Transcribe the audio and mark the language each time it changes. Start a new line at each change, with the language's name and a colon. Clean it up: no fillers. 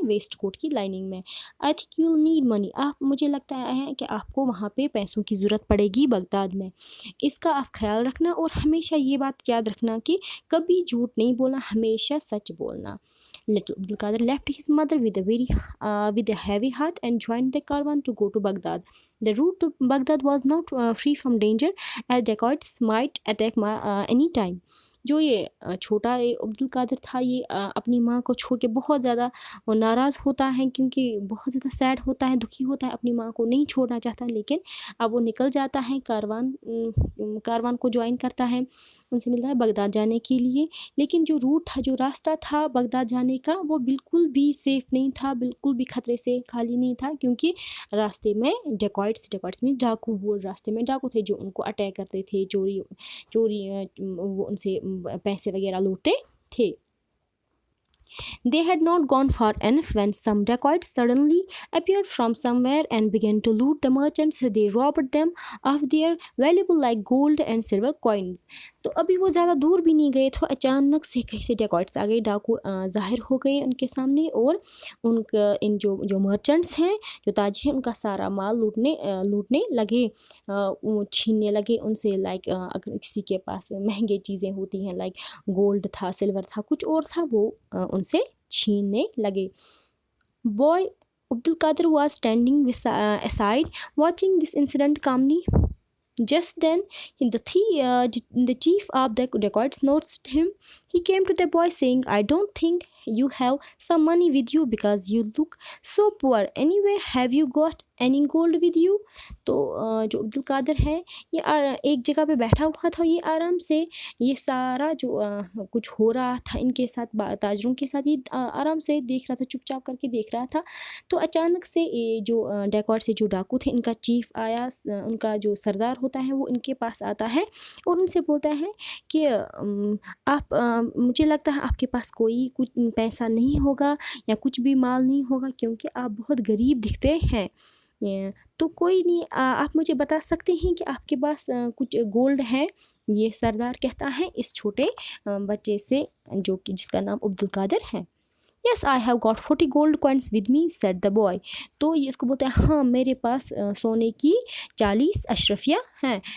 Hindi: Waste coat की lining में.
English: I think you will need money.
Hindi: मुझे लगता है कि आपको वहाँ पे पैसों की ज़रूरत पड़ेगी बगदाद में. इसका आप ख्याल रखना और हमेशा ये बात याद रखना कि कभी झूठ नहीं बोलना, हमेशा सच बोलना.
English: Little Abdul Qadir left his mother with a heavy heart and joined the caravan to go to Baghdad. The route to Baghdad was not free from danger, as dacoits might attack any time.
Hindi: जो ये छोटा ये अब्दुल कादिर था, ये अपनी माँ को छोड़ के बहुत ज़्यादा नाराज़ होता है, क्योंकि बहुत ज़्यादा सैड होता है, दुखी होता है, अपनी माँ को नहीं छोड़ना चाहता। लेकिन अब वो निकल जाता है, कारवान को ज्वाइन करता है, उनसे मिलता है बगदाद जाने के लिए। लेकिन जो रूट था, जो रास्ता था बगदाद जाने का, वो बिल्कुल भी सेफ़ नहीं था, बिल्कुल भी खतरे से खाली नहीं था, क्योंकि रास्ते में डेकॉइट्स में डाकू, वो रास्ते में डाकू थे जो उनको अटैक करते थे, चोरी चोरी वो उनसे पैसे वगैरह लूटते थे।
English: They had not gone far enough when some dacoits suddenly appeared from somewhere and began to loot the merchants. They robbed them of their valuable like gold and silver coins.
Hindi: तो अभी वो ज़्यादा दूर भी नहीं गए थे, अचानक से कहीं से डेकॉइट्स आ गए, डाकू ज़ाहिर हो गए उनके सामने, और उनका इन जो मर्चेंट्स हैं, जो ताजी हैं, उनका सारा माल लूटने लगे, वो छीनने लगे उनसे। लाइक अगर किसी के पास महंगे चीज़ें होती हैं, लाइक गोल्ड था, सिल्वर था, कुछ और था, वो उनसे छीनने लगे।
English: Boy Abdul Qadir was standing aside watching this incident calmly. Just then, the chief of the dacoits noticed him. He came to the boy saying, "I don't think you have some money with you because you look so poor. Anyway, have you got any gold with you?"
Hindi: तो जो अब्दुल कादिर है, ये एक जगह पे बैठा हुआ था, ये आराम से ये सारा जो कुछ हो रहा था इनके साथ, ताजरों के साथ, ये आराम से देख रहा था, चुपचाप करके देख रहा था। तो अचानक से ये जो डेकॉट से जो डाकू थे, इनका चीफ आया, उनका जो सरदार होता है वो इनके पास आता है और उनसे बोलता है कि आप मुझे लगता है आपके पास कोई कुछ पैसा नहीं होगा या कुछ भी माल नहीं होगा, क्योंकि आप बहुत गरीब दिखते हैं। तो कोई नहीं, आप मुझे बता सकते हैं कि आपके पास कुछ गोल्ड है? ये सरदार कहता है इस छोटे बच्चे से, जो कि जिसका नाम अब्दुल कादिर है।
English: "Yes, I have got 40 gold coins with me," said the boy.
Hindi: तो ये इसको बोलता है, हाँ मेरे पास सोने की 40 अशरफिया हैं।